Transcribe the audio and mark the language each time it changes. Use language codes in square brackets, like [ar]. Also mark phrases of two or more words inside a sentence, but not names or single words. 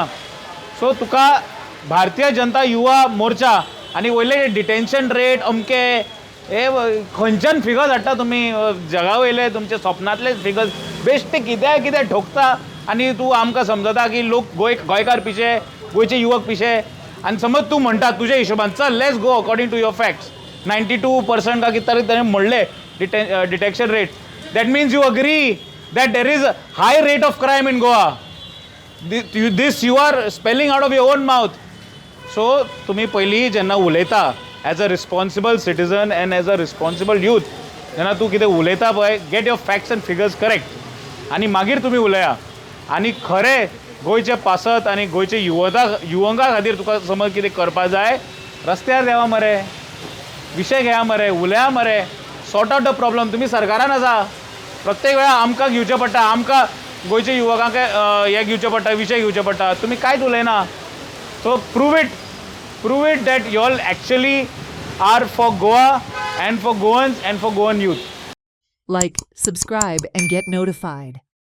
[kok] सो तुका भारतीय जनता युवा मोर्चा आनी वयले [en] detention rate [kok] अमके हे खंयच्यान फिगर्स हाडटा तुमी, जगा वयले तुमचे स्वप्नांतले फिगर्स बेश्टे कितें ठोकता. आनी तूं आमकां समजता की लोक गोंयकार पिशे, गोंयचे युवक पिशे. आनी समज तूं म्हणटा तुज्या हिशोबान चल [en] let's go according to your facts [kok] 92% का कितें तरी ताणें म्हणलें [en] detection rate. that means you agree that there is high rate of crime in Goa. this you are spelling out of your own mouth. [kok] सो तुमी पयलीं जेन्ना उलयता [en] as a responsible citizen and as a responsible youth, [kok] जेन्ना तूं कितें उलयता पळय, [en] get your facts and figures correct [kok] आनी मागीर तुमी उलया. आनी खरें गोंयचे पासत आनी गोंयचे युवकां खातीर तुका समज कितें करपाक जाय, रस्त्यार देवा मरे, विशय घेया मरे, उलया मरे, [en] sort out the problem. [kok] तुमी सरकारान आसा, प्रत्येक वेळा आमकां घेवचें पडटा, आमकां गोंयचे युवकांक हे घेवचें पडटा, विशय घेवचे पडटा. तुमी कांयच उलयना. [en] so prove it that you all actually are for Goa and for Goans and for Goan youth. Like, subscribe, and get notified.